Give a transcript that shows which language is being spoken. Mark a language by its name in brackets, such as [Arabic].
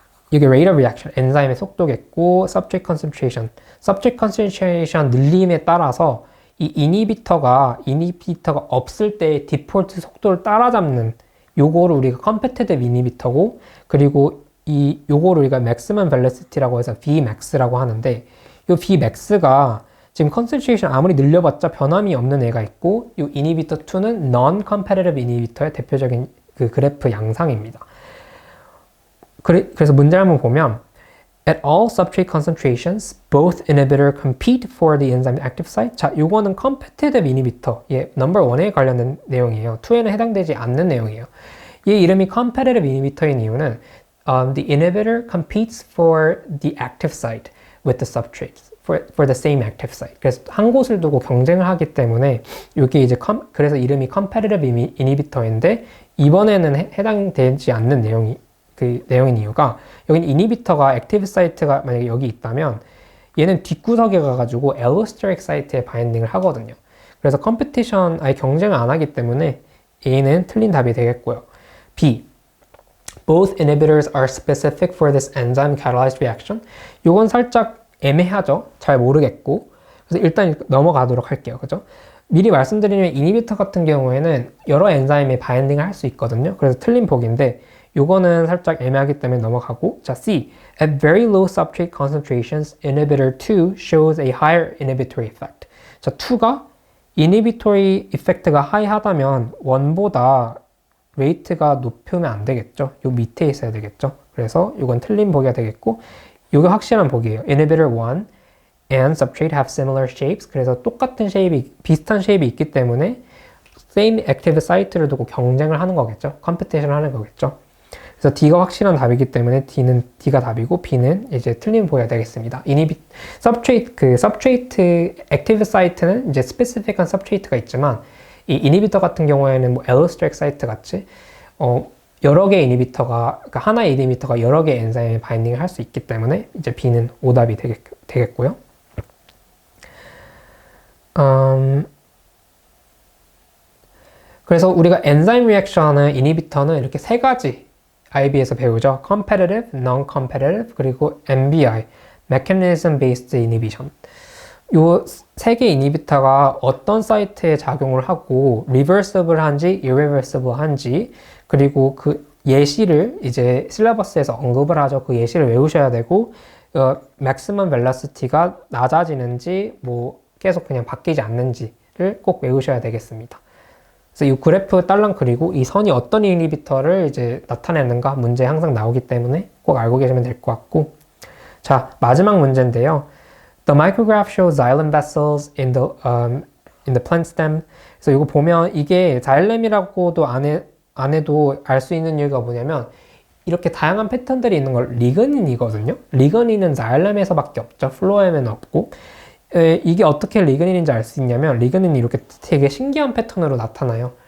[Korean] 이게 rate of reaction, 엔자임의 속도겠고 substrate concentration 늘림에 따라서 이 이니비터가 없을 때 디폴트 속도를 따라잡는 요거를 우리가 competitive 이니비터고 그리고 요거를 우리가 maximum velocity라고 해서 Vmax라고 하는데 요 Vmax가 지금 concentration 아무리 늘려봤자 변함이 없는 애가 있고 이 이니비터 2는 non-competitive 이니비터의 대표적인 그 그래프 양상입니다. 그래서 문제를 한번 보면 [English] At all substrate concentrations, both inhibitor compete for the enzyme active site. [Korean] 자, 요거는 competitive inhibitor, number 1에 관련된 내용이에요. 2에는 해당되지 않는 내용이에요. 이 이름이 competitive inhibitor인 이유는 [English] the inhibitor competes for the active site with the substrates. For the same active site. [Korean] 그래서 한 곳을 두고 경쟁을 하기 때문에 이게 이제 그래서 이름이 competitive inhibitor인데 이번에는 해당되지 않는 내용인 이유가 여기는 이니비터가 액티브 사이트가 만약에 여기 있다면 얘는 뒷구석에 가가지고 엘로스테릭 사이트에 바인딩을 하거든요. 그래서 컴피티션 아예 경쟁을 안 하기 때문에 A는 틀린 답이 되겠고요. [English] B. Both inhibitors are specific for this enzyme catalyzed reaction. [Korean] 요건 살짝 애매하죠. 잘 모르겠고. 그래서 일단 넘어가도록 할게요. 그죠? 미리 말씀드리면 이니비터 같은 경우에는 여러 엔자임에 바인딩을 할 수 있거든요. 그래서 틀린 보기인데 요거는 살짝 애매하기 때문에 넘어가고. 자, C. [English] At very low substrate concentrations, inhibitor 2 shows a higher inhibitory effect. [Korean] 자, 2가 inhibitory effect가 high하다면 1보다 레이트가 높으면 안 되겠죠. 요 밑에 있어야 되겠죠. 그래서 이건 틀린 보기가 되겠고 이게 확실한 보기예요. [English] Inhibitor 1 and substrate have similar shapes. [Korean] 그래서 똑같은 비슷한 쉐입이 있기 때문에 same active site를 두고 경쟁을 하는 거겠죠. 컴피티션을 하는 거겠죠. 그래서 D가 확실한 답이기 때문에 D가 답이고 B는 이제 틀린 보기가 되겠습니다. substrate active site는 이제 specific한 substrate가 있지만 이 inhibitor 같은 경우에는 뭐 allosteric site 같이 여러 개의 이니비터가, 그러니까 하나의 이니비터가 여러 개의 엔자임에 바인딩을 할 수 있기 때문에 이제 B는 오답이 되겠고요. 그래서 우리가 엔자임 리액션은 이니비터는 이렇게 세 가지 IB에서 배우죠. [English] competitive, non-competitive, 그리고 MBI, mechanism based inhibition. [Korean] 요 세 개의 이니비터가 어떤 사이트에 작용을 하고 reversible한지 irreversible한지 그리고 그 예시를 이제 실러버스에서 언급을 하죠. 그 예시를 외우셔야 되고 maximum velocity가 낮아지는지 뭐 계속 그냥 바뀌지 않는지를 꼭 외우셔야 되겠습니다. 그래서 이 그래프 딸랑 그리고 이 선이 어떤 이니비터를 이제 나타내는가 문제에 항상 나오기 때문에 꼭 알고 계시면 될 것 같고. 자, 마지막 문제인데요. [English] The micrograph shows xylem vessels in the plant stem. [Korean] 그래서 이거 보면 이게 자일렘이라고도 안 해도 알 수 있는 이유가 뭐냐면 이렇게 다양한 패턴들이 있는 걸 리그닌이거든요. 리그닌은 자일렘에서밖에 없죠. 플로엠에는 없고. 이게 어떻게 리그닌인지 알 수 있냐면 리그닌이 이렇게 되게 신기한 패턴으로 나타나요.